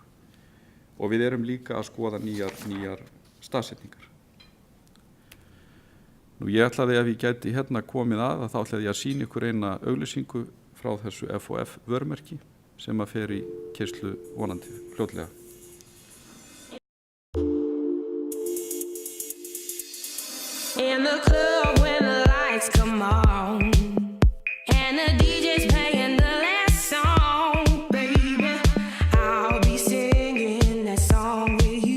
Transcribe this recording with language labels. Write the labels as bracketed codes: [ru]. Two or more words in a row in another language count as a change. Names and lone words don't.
[is] Og við erum líka að skoða nýjar staðsetningar. Nú, ég ætlaði ef ég gæti komið að þá ætlaði ég að sýna ykkur eina auglýsingu frá þessu FHF vörumerki sem að fer í keyrslu vonandi fljótlega. [en] In the club when the lights come on and the DJ's playing the last song, baby, I'll be singing that song with you.